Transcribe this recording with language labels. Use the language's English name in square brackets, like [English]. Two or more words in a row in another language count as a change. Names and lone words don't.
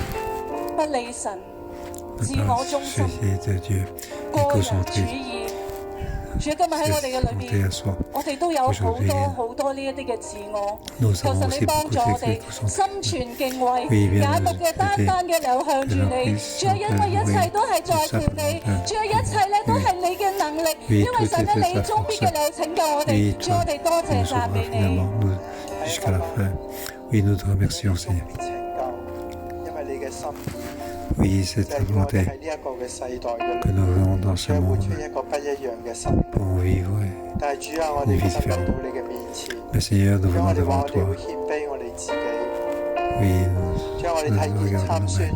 [French] Par société de Dieu, égocentrique. [Cantonese] 主今日喺我哋嘅裏邊，我哋都有好多呢一啲嘅自我。求神你幫助我哋，心存敬畏，眼目嘅單嘅流向住你。主啊，因為一切都係在乎你，主啊，一切咧都係你嘅能力，因為神咧你終必嘅嚟拯救我哋。主，我哋多謝讚美你。 [French] Jusqu'à la fin. Oui, nous te remercions, Seigneur. Oui, c'est ta volonté que nous venons dans ce monde pour vivre une vie différente. Mais Seigneur, nous venons devant toi. Oui, nous regardons nous-mêmes.